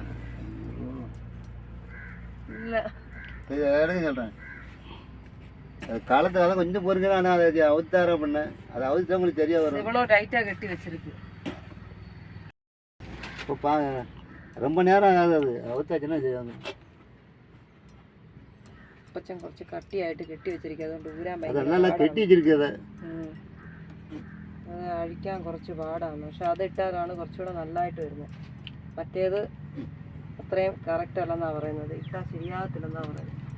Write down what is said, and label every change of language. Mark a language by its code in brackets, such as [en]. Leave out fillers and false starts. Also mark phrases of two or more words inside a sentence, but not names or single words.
[ta] இல்லை எடுக்க சொல்கிறேன். காலத்துக்காக கொஞ்சம் பொறுங்க. ஆனால் அதை அவுத்தார பண்ணேன். அதை அவுத்தா உங்களுக்கு சரியா வரும். இவ்வளோ டைட்டாக கட்டி வச்சிருக்கு. இப்போ பாங்க, ரொம்ப நேரம் ஆகாது. அது அவுத்தாச்சுன்னா செய்வாங்க. [ml] അപ്പച്ചൻ കുറച്ച് കട്ടിയായിട്ട് കെട്ടി വെച്ചിരിക്കുക, അതുകൊണ്ട് ഊരാൻ നല്ല കെട്ടി വെച്ചിരിക്കുക. അത് അഴിക്കാൻ കുറച്ച് പാടാണ്. പക്ഷെ അതിട്ടാലാണ് കുറച്ചുകൂടെ നല്ലതായിട്ട് വരുന്നത്. മറ്റേത് അത്രയും കറക്റ്റ് അല്ലെന്നാണ് പറയുന്നത്, ഇട്ടാൽ ശരിയാകത്തില്ലെന്നാണ് പറയുന്നത്.